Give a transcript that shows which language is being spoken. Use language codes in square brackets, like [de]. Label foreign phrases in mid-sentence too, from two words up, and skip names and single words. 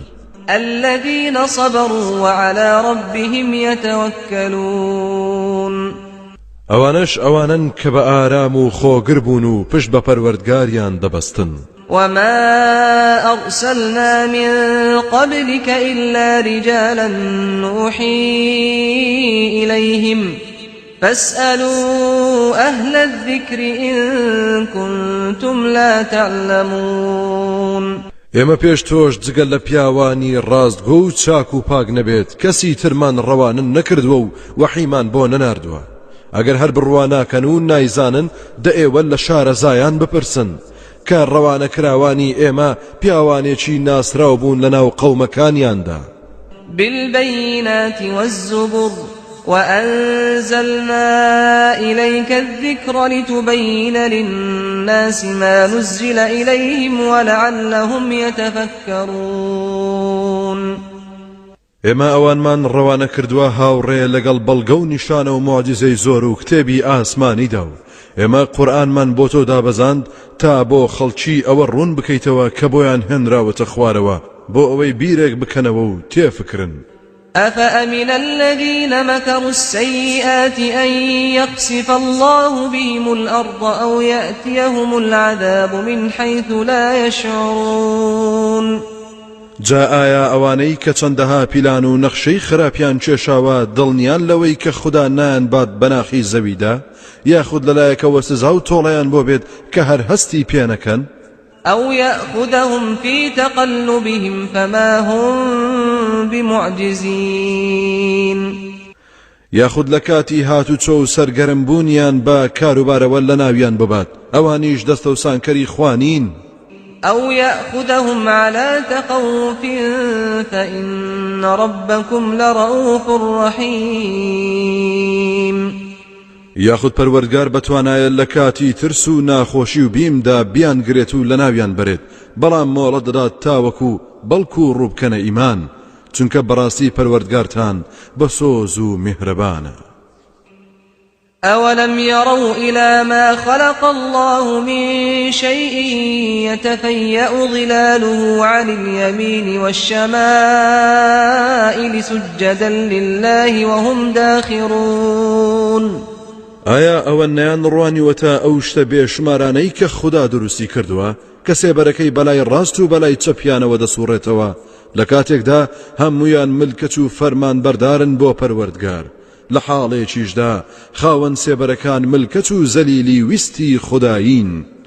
[ar] الذين صبروا وعلى ربهم يتوكلون. [ckb] ئەوانش ئەوانن کە بە ئارام و خۆگر بوون و پشت بە پەروەردگاریان دەبەستن. [ar] وما أرسلنا من قبلك إلا رجالا نوحي إليهم فاسألوا أهل الذكر إن كنتم لا تعلمون. [ckb] ئێمە پێش تۆش جگەل لە پیاوانی ڕاستگۆ و چاک و پاک نەبێت کەسی ترمان ڕەوانن نەکردووە و وەحیمان بۆ نەناردووە. ئەگەر هەر بڕواناکەن و نایزانن دە ئێوە لە شارەزایان بپرسن کە ڕەوانە کراوانی ئێمە پیاوانێکی ناسراو بوون لەناو قەومەکانیاندا. [ar] بالبينات والزبر وأنزلنا إليك الذكر لتبين للناس ما نزل إليهم ولعلهم يتفكرون. [ckb] ئێمە ئەوانمان ڕەوانە کردووە هاوڕێ لەگەڵ بەڵگە و نیشانە و موعجزەی زۆر و کتێبی ئاسمانیدا و ئێمە قورئانمان بۆ تۆ دابەزاند تا بۆ خەڵکی ئەوە ڕوون بکەیتەوە کە بۆیان هێنراوەتە خوارەوە بۆ ئەوەی بیرێک بکەنەوە و تێفکرن. [ar] أفأمن الذين مكروا السيئات أن يخسف الله بهم الأرض أو يأتيهم العذاب من حيث لا يشعرون. [ckb] جا ئایا ئەوانەی کە چەندەها پیلان و نەخشەی خراپیان کێشاوە دڵنیان لەوەی کە خوددا نایانبات بەناخی زەویدا یاخود لەلایەکەوە سزا و تۆڵەیان بۆ بێت کە هەر هەستی پێ نەکەن؟ [ar] أو يأخذهم في تقلبهم فما هم بمعجزين. [ckb] یاخود لە کاتی هاتوچۆ و سەرگەرمبوونیان بە کاروبارەوە لە ناویان ببات ئەوانیش دەستە و سانکەری خوانین. [ar] أو يأخذهم على تخوف فإن ربكم لرؤوف رحيم. [ckb] یاخود پەروەردگار بەتوانایە لە کاتی ترس و ناخۆشی و بیمدا بیان گرێت و لە ناویان بەرێت بەڵام مۆڵە دەدات تاوەکو بەڵکو ڕووبکەنە ئیمان چونکە بەڕاستی پەروەردگارتان بە سۆز و میهرەبانە. [ar] أولم يروا إلى ما خلق الله من شيء يتفيأ ظلاله عن اليمين والشمائل سجدا لله وهم داخرون [ckb] ئایا ئەوە نەیان ڕوانیوەتە ئەو شتە بێشمارانەی کە خوددا دروستی کردووە کە سێبەرەکەی بەلای ڕاست و بەلای چەپیانەوە دەسوڕێتەوە لە کاتێکدا هەمویان ملکەت و فەرمان بەردارن بۆ پەروەردگار لە حاڵێکیشدا خاوەن سێبەرەکان ملکەت و زەلیلی ویستی خوداین